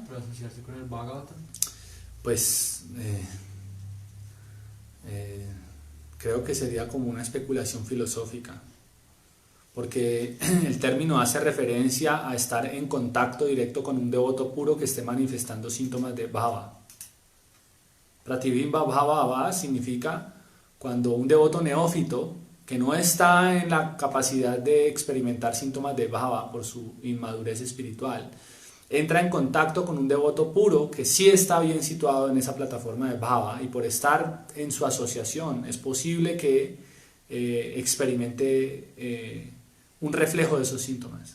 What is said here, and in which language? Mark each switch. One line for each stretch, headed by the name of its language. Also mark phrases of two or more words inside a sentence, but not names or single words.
Spanish: por asociarse con el Bhagavatam. Pues creo que sería como una especulación filosófica, porque el término hace referencia a estar en contacto directo con un devoto puro que esté manifestando síntomas de bhava.
Sanskrit: प्रतिबिम्ब भाव भाव
Spanish: significa cuando un devoto neófito que no está en la capacidad de experimentar síntomas de bhava por su inmadurez espiritual, entra en contacto con un devoto puro que sí está bien situado en esa plataforma de bhava, y por estar en su asociación es posible que experimente un reflejo de esos síntomas.